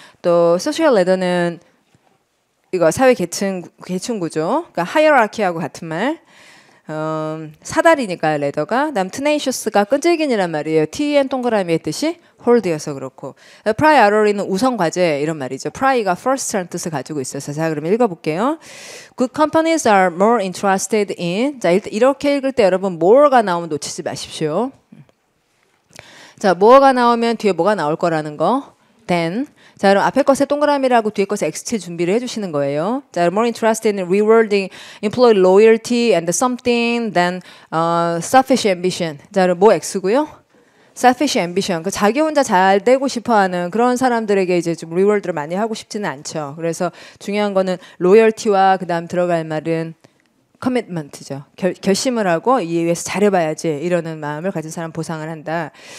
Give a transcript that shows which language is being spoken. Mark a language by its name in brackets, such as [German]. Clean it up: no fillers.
[Korean] 또 소셜 레더는 이거 사회 계층 구조. 그러니까 하이어라키하고 같은 말. 사다리니까 레더가. 그다음 tenacious가 끈질긴이란 말이에요. TN 동그라미의 뜻이 hold여서 그렇고. priority는 우선 과제 이런 말이죠. pri가 first라는 뜻을 가지고 있어서 자, 그러면 읽어볼게요. [English] Good companies are more interested in. [Korean] 자, 이렇게 읽을 때 여러분 more가 나오면 놓치지 마십시오. 자, more가 나오면 뒤에 뭐가 나올 거라는 거. [English] then. [Korean] 자, 그럼 앞에 것에 동그라미라고 뒤에 것에 X7 준비를 해주시는 거예요. [English] 자, more interested in rewarding employee loyalty and something than selfish ambition. [Korean] 자, 그럼 뭐 X고요? selfish ambition. 그 자기 혼자 잘 되고 싶어하는 그런 사람들에게 이제 좀 리워드를 많이 하고 싶지는 않죠. 그래서 중요한 거는 loyalty와 그다음 들어갈 말은 commitment죠. 결심을 하고 이에 위해서 잘해봐야지 이러는 마음을 가진 사람 보상을 한다.